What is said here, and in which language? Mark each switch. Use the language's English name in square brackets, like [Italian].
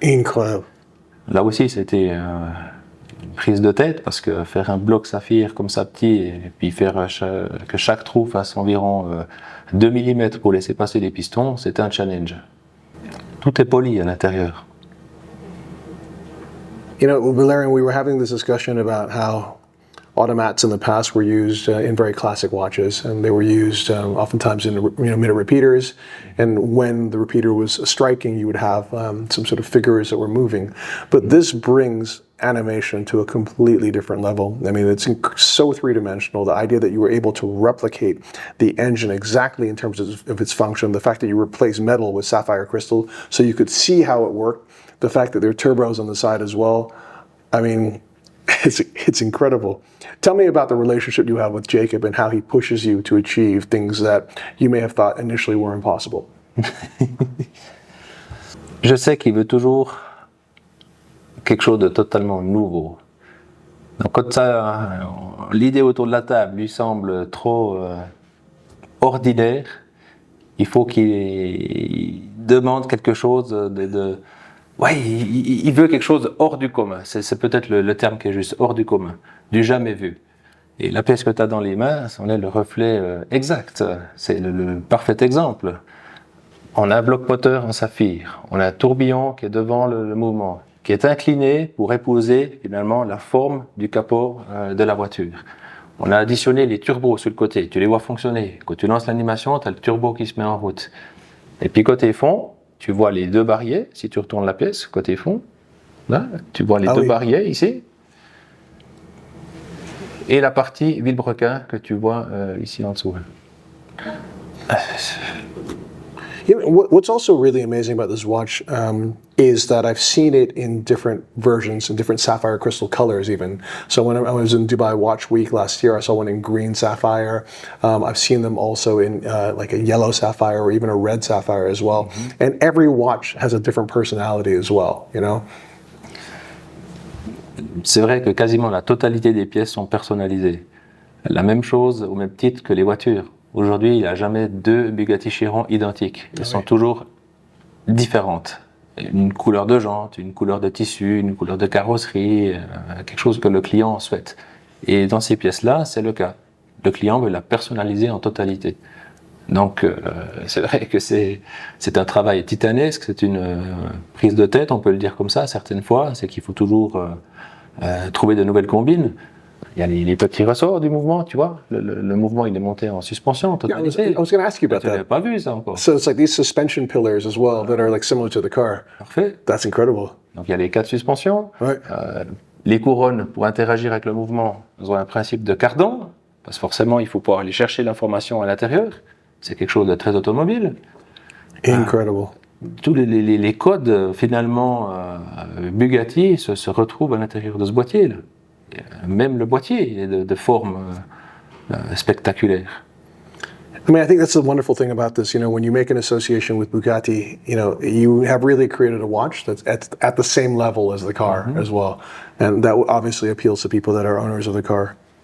[French] Incroyable. Là aussi, c'était une prise de tête parce que faire un bloc saphir comme ça petit et puis faire que chaque trou fasse environ 2 mm pour laisser passer les pistons, c'était un challenge. Tout est poli à l'intérieur. [English] You know, Valerian, we were having this discussion about how automats in the past were used in very classic watches, and they were used oftentimes in minute repeaters. And when the repeater was striking, you would have some sort of figures that were moving. But this brings animation to a completely different level. I mean, it's so three-dimensional. The idea that you were able to replicate the engine exactly in terms of its function, the fact that you replaced metal with sapphire crystal so you could see how it worked, the fact that there are turbos on the side as well. I mean, it's incredible. Tell me about the relationship you have with Jacob and how he pushes you to achieve things that you may have thought initially were impossible. [French] Je sais qu'il veut toujours quelque chose de totalement nouveau. Donc quand l'idée autour de la table lui semble trop ordinaire, il faut qu'il demande quelque chose il veut quelque chose hors du commun. C'est peut-être le terme qui est juste hors du commun, du jamais vu. Et la pièce que tu as dans les mains, c'en est le reflet exact. C'est le parfait exemple. On a un bloc moteur en saphir, on a un tourbillon qui est devant le mouvement, qui est incliné pour épouser finalement la forme du capot de la voiture. On a additionné les turbos sur le côté, tu les vois fonctionner. Quand tu lances l'animation, tu as le turbo qui se met en route. Et puis côté fond, tu vois les deux barillet, si tu retournes la pièce, côté fond, là, tu vois les deux barillet ici. Et la partie vilebrequin que tu vois ici en dessous. [English] You know, what's also really amazing about this watch is that I've seen it in different versions, in different sapphire crystal colors even. So when I was in Dubai Watch Week last year, I saw one in green sapphire. I've seen them also in like a yellow sapphire or even a red sapphire as well. Mm-hmm. And every watch has a different personality as well, you know? [French] C'est vrai que quasiment la totalité des pièces sont personnalisées. La même chose au même titre que les voitures. Aujourd'hui, il n'y a jamais deux Bugatti Chiron identiques. Elles sont toujours différentes. Une couleur de jante, une couleur de tissu, une couleur de carrosserie, quelque chose que le client souhaite. Et dans ces pièces-là, c'est le cas. Le client veut la personnaliser en totalité. Donc, c'est vrai que c'est un travail titanesque, c'est une prise de tête, on peut le dire comme ça, certaines fois. C'est qu'il faut toujours trouver de nouvelles combines. Il y a les petits ressorts du mouvement, tu vois. Le mouvement, il est monté en suspension en totalité. [English] I was going to ask you about [French] Tu n'avais [English] that. [French] pas vu ça encore. [English] So it's like these suspension pillars as well that are like similar to the car. [French] Parfait. [English] That's incredible. [French] Donc il y a les 4 suspensions. Ouais. Les couronnes, pour interagir avec le mouvement, elles ont un principe de cardan, parce que forcément, il faut pouvoir aller chercher l'information à l'intérieur. C'est quelque chose de très automobile. [English] Incredible. [French] Tous les codes, finalement, Bugatti se retrouvent à l'intérieur de ce boîtier-là. Même le boîtier est de forme spectaculaire. [English] I mean, I think that's the wonderful thing about this. You know, when you make an association with Bugatti, you know, you have really created a watch that's at the same level as the car as well. And that obviously appeals to people that are owners of the car.